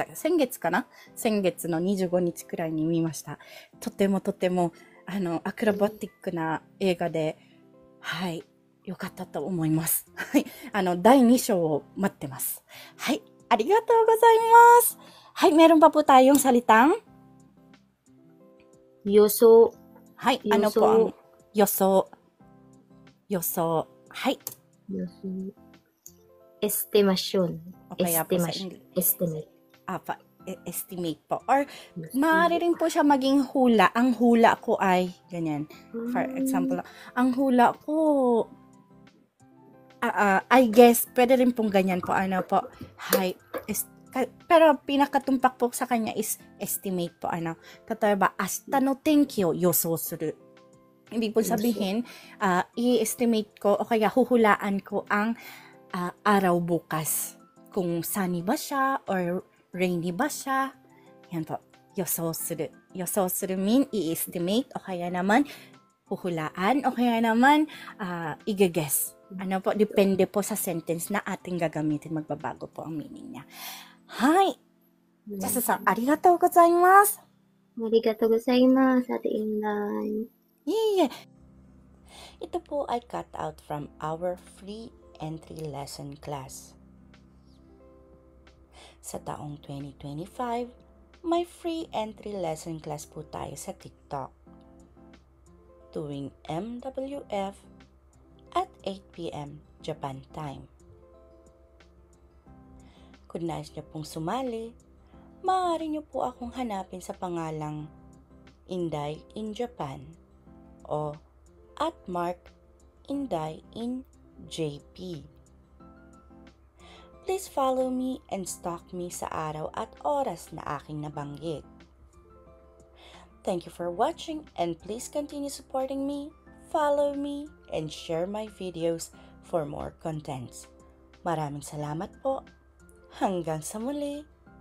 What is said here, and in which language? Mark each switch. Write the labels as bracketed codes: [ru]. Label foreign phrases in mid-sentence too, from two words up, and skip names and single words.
[ja] 先月かな？先月の25日くらいに見ました。とても、アクロバティックな映画で、はい、よかったと思います。はい、第2章を待ってます。はい、ありがとうございます。 [tl] はい、meron pa po tayong salitang? [ja] 予想。はい、予想。 [tl] po ang [ja] 予想。予想。はい。予想。estimation. [tl] O kaya po sa [en] Estimation. English. Estimate. Estimate po. [tl] Or, maaari rin po siya maging hula. Ang hula ko ay, ganyan. [en] For example, [tl] ang hula ko, [en] I guess, [tl] pwede rin pong ganyan po. Ano po, hi, pero pinakatumpak po sa kanya is estimate po. [ja] 例えば、明日の天気を予想する. [tl] Ibig po sabihin, i-estimate ko o kaya huhulaan ko ang araw bukas. Kung sunny ba siya or rainy ba siya. Yan po. [ja] 予想する。予想する [tl] mean i-estimate o kaya naman huhulaan o kaya naman i-guess. Ano po, depende po sa sentence na ating gagamitin. Magbabago po ang meaning niya. [en] Hi! [ja] Jasa-san、ありがとうございます. ありがとうございます。Ate Inday. [en] Yeah. [tl] Ito po ay [en] cut out from our free entry lesson class. [tl] Sa taong 2025, may [en] free entry lesson class [tl] po tayo sa TikTok. Tuwing MWF at 8 p.m. [en] Japan time. [tl] Kung nais niyo pong sumali, maaari niyo po akong hanapin sa pangalang Inday in Japan o @Inday in JP. [en] Please follow me and stalk me [tl] sa araw at oras na aking nabanggit. [en] Thank you for watching and please continue supporting me, follow me, and share my videos for more contents. [tl] Maraming salamat po. Hanggang sa muli.